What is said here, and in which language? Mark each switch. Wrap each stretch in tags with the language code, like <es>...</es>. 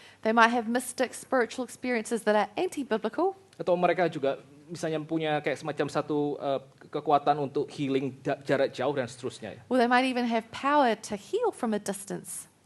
<en>They might have mystic spiritual experiences that are anti-biblical.</en> <id>Atau mereka juga misalnya punya kayak semacam satu kekuatan untuk healing jarak jauh dan seterusnya.</id> <en>Or they might even have power to heal from a distance.</en>